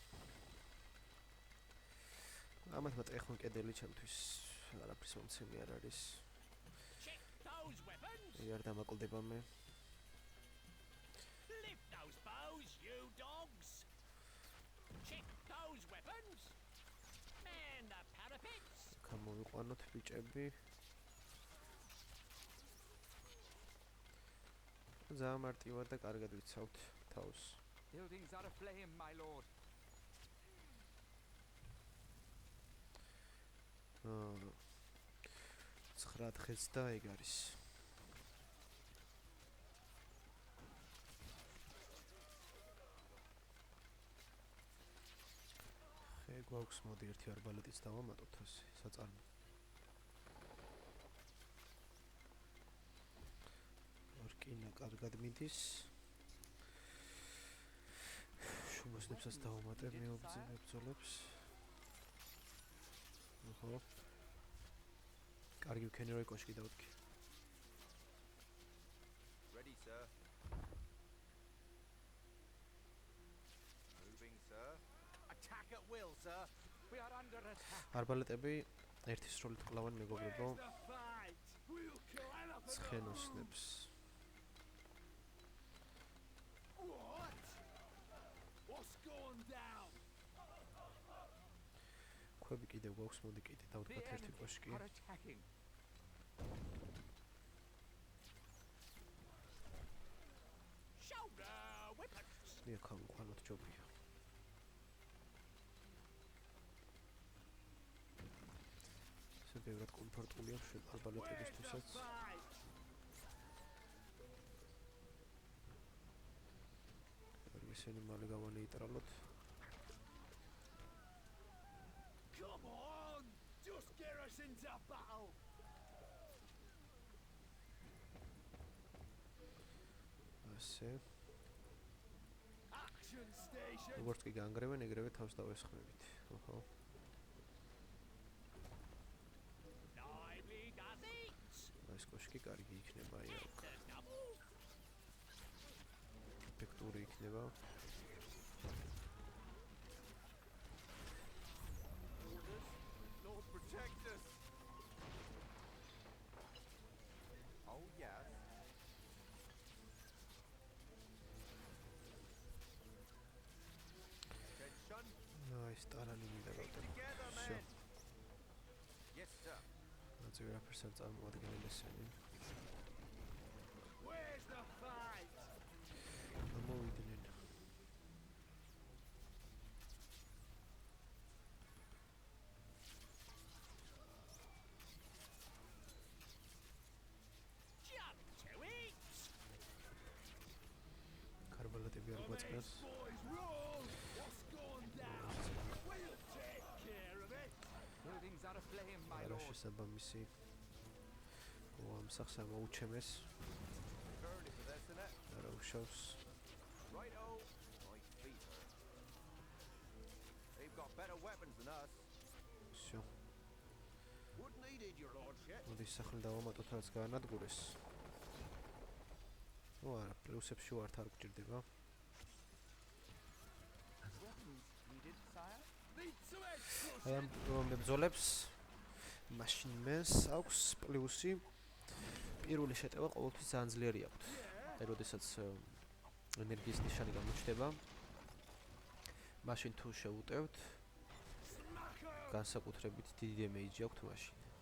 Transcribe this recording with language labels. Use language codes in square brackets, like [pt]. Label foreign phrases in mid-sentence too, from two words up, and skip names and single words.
[ka] ამათმა ტეხონ კედელი ჩემთვის არაფრის მომცემი არ არის. [en] Check those weapons! [ka] აი არ დამაკლდება მე. [en] Lift those bows, you dogs! weapons. Man the parapets. [ka] გამოვიყვანოთ ბიჭები. ძალიან მარტივად და კარგად ვიცავთ თავს. [en] Buildings are aflame, my lord. [ka] აა 9 დღეც და ეგ არის. ხე გვაქვს, მოდი ერთი არბალეტიც დავამატოთ ასე საწარმო. ორკინა კარგად მიდის. შუმოსნებსაც დავამატებ მეუბძოლებს. ოჰო. კარგი ვქენი როი კოშკი დავდგე. [en] Ready, sir. Moving, sir. Attack at will, sir. We are under attack. [ka] არბალეტები ერთი სროლით კლავენ მეგობრებო [en] Where's the fight? We'll kill anything. [ka] ცხენოსნებს. [en] What? What's going down? [ka] ქვები კიდევ გვაქვს, მოდი კიდე [en] The [ka] დავდგათ ერთი [en] enemy [ka] კოშკი. [en] are attacking. Shoulder weapons. [ka] მიქავიყვანოთ ჯობია. ესე ბევრად კომფორტულია შენ [en] Where's the [ka] არბალეტებისთვისაც. [en] fight? [ka] ისინი მალე გავანეიტრალოთ. [en] Come on! Just get us into battle! [ka] ასე. [en] Action station! [ka] როგორც კი განგრევენ, ეგრევე თავს დავესხმებით. ოჰო. [en] Lively does it! [ka] ეს კოშკი კარგი იქნება, აი აქ. [en] There's double! [ka] ეფექტური იქნება. [en] Orders. Lord, protect us. Oh, yes. Attention. [ka] აი, სტარანი მინდა [en] Keep [ka] გავდებ. [en] together, [ru] Всё. [en] men. Yes, sir. [ka] ნაძვი რაფერს არ წარმოადგენენ ესენი. [en] Where's the fight? [ka] გამოვიდნენ. [en] Jump to it! [ka] კარბალეტები არ გვაწყნას. [en] Boys, roll! What's going down? We'll take care of it! Buildings are aflame, my [ka] არა [en] lord. [ka] შესაბამისი. ამ სახს ამოუჩემეს. [en] Early for this, innit? [ka] არა უშავს. [en] Righto. My feet hurt. They've got better weapons than us. [ru] всё. [en] Wood needed, your lordship. [ka] მოდი სახლი დავამატოთ, რაც გაანადგურეს. ნუ არა, პლუსებში ვართ, არ გჭირდება. [en] Weapons needed, sire. Need some extra! [ka] აი ამ მებრძოლებს მაშინმენს აქვს პლუსი. პირველი შეტევა ყოველთვის ძალიან ძლიერი აქვთ. აი, როდესაც ენერგიის ნიშანი გამოჩნდება, მაშინ თუ შეუტევთ, განსაკუთრებით დიდი დემეიჯი აქვთ მაშინ.